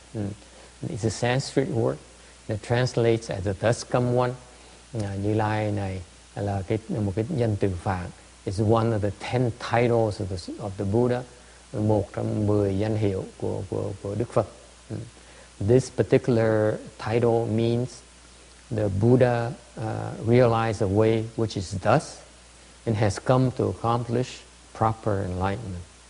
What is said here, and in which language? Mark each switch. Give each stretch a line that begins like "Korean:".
English: It's a Sanskrit word that translates as the thus come one.
Vietnamese: Như Lai này là một cái danh từ Phạn.
English: It's one of the 10 titles of the Buddha,
Vietnamese: một trong 10 danh hiệu của Đức Phật.
English: This particular title means the Buddha realized a way which is thus and has come to accomplish proper enlightenment.